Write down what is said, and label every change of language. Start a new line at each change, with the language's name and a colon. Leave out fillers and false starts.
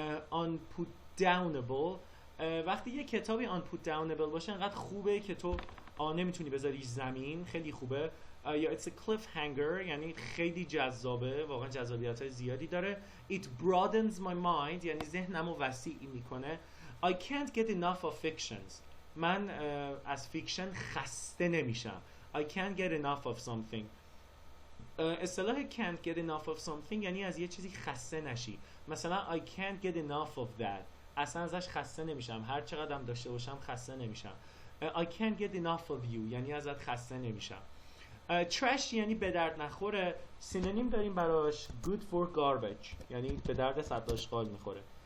English: unput downable،
Persian: وقتی یه کتابی unput downable باشه انقدر خوبه که تو نمیتونی بذاریش زمین، خیلی خوبه. یا
English: it's a cliffhanger،
Persian: یعنی خیلی جذابه، واقعا جذابیت زیادی داره.
English: it broadens my mind،
Persian: یعنی ذهنمو وسیع میکنه.
English: I can't get enough of fictions،
Persian: من از فیکشن خسته نمیشم.
English: I can't get enough of something.
Persian: اصطلاح
English: can't get enough of something
Persian: یعنی از یه چیزی خسته نشی. مثلا
English: I can't get enough of that،
Persian: اصلا ازش خسته نمیشم، هر چقدر هم داشته باشم خسته نمیشم.
English: I can't get enough of you
Persian: یعنی ازت خسته نمیشم. trash یعنی به درد نخوره. سینونیم داریم براش
English: good for garbage،
Persian: یعنی به درد صداشغال میخوره.